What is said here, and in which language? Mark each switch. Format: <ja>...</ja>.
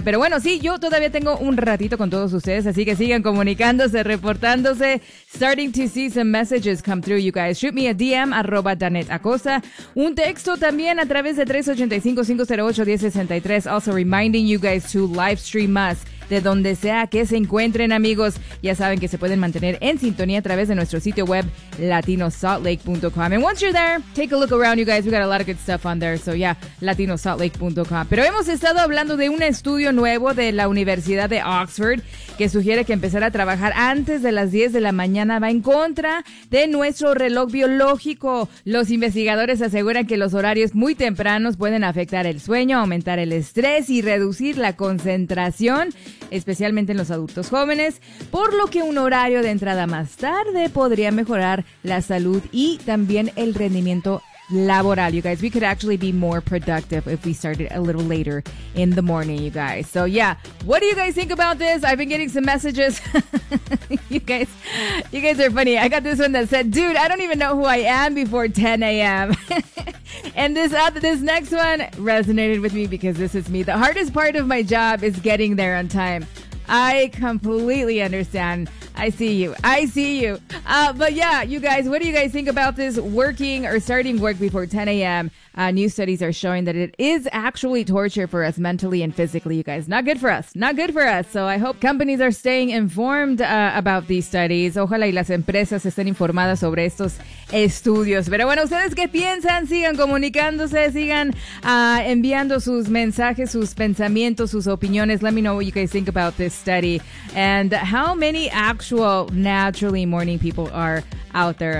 <es>Pero bueno, sí, yo todavía tengo un ratito con todos ustedes, así que sigan comunicándose, reportándose.</es> <en>Starting to see some messages come through, you guys. Shoot me a DM,</en> <es>arroba Daniela Costa. Un texto también a través de 385-508-1063.</es> <en>Also reminding you guys to live stream us</en> <es>de donde sea que se encuentren, amigos. Ya saben que se pueden mantener en sintonía a través de nuestro sitio web latinosaltlake.com.</es> <en>And once you're there, take a look around, you guys. We got a lot of good stuff on there. So yeah, latinosaltlake.com.</en> <es>Pero hemos estado hablando de un estudio nuevo de la Universidad de Oxford que sugiere que empezar a trabajar antes de las 10 de la mañana va en contra de nuestro reloj biológico. Los investigadores aseguran que los horarios muy tempranos pueden afectar el sueño, aumentar el estrés y reducir la concentración, especialmente en los adultos jóvenes, por lo que un horario de entrada más tarde podría mejorar la salud y también el rendimiento laboral.</es> <en>You guys, we could actually be more productive if we started a little later in the morning, you guys. So yeah, what do you guys think about this? I've been getting some messages. you guys are funny. I got this one that said, dude, I don't even know who I am before 10 a.m. And this next one resonated with me because this is me. The hardest part of my job is getting there on time. I completely understand. I see you. But yeah, you guys, what do you guys think about this working or starting work before 10 a.m.? New studies are showing that it is actually torture for us mentally and physically, you guys. Not good for us. So I hope companies are staying informed about these studies.</en> <es>Ojalá y las empresas estén informadas sobre estos estudios. Pero bueno, ¿ustedes qué piensan? Sigan comunicándose, sigan enviando sus mensajes, sus pensamientos, sus opiniones.</es> <en>Let me know what you guys think about this study. And how many actual naturally morning people are out there?</en>